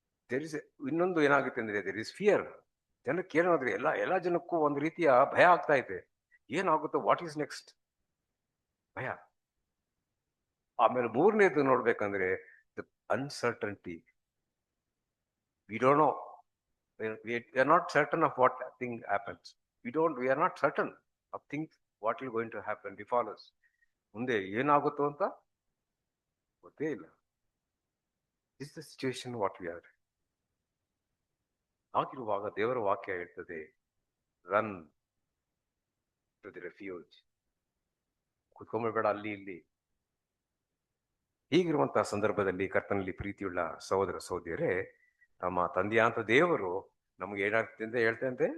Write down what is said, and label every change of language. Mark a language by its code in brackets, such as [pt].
[kn] There is ಇನ್ನೊಂದು ಏನಾಗುತ್ತೆ ಅಂದ್ರೆ, [en] There is fear. [kn] ಜನಕ್ಕೆ ಏನಾದ್ರೆ ಎಲ್ಲ ಜನಕ್ಕೂ ಒಂದು ರೀತಿಯ ಭಯ ಆಗ್ತಾ ಇದೆ. ಏನಾಗುತ್ತೋ, [en] what is next, [kn] ಭಯ. ಆಮೇಲೆ ಮೂರನೇದು ನೋಡ್ಬೇಕಂದ್ರೆ [en] The uncertainty. We don't know, we are not certain of what thing happens. We are not certain of things what is going to happen before us. [kn] ಮುಂದೆ ಏನಾಗುತ್ತೋ ಅಂತ ಗೊತ್ತೇ ಇಲ್ಲ. [en] This is the situation what we are. [kn] ಆಗಿರುವಾಗ ದೇವರ ವಾಕ್ಯ ಹೇಳ್ತದೆ, [en] Run to the refuge. [kn] ಕುತ್ಕೊಂಡ್ಬೇಡ ಅಲ್ಲಿ ಇಲ್ಲಿ. ಹೀಗಿರುವಂತಹ ಸಂದರ್ಭದಲ್ಲಿ ಕರ್ತನಲ್ಲಿ ಪ್ರೀತಿಯುಳ್ಳ ಸಹೋದರ ಸಹೋದರಿಯರೇ, ನಮ್ಮ ತಂದೆಯಾಂತ ದೇವರು ನಮ್ಗೆ ಏನಾಗ್ತದೆ ಅಂತ ಹೇಳ್ತಂತೆ.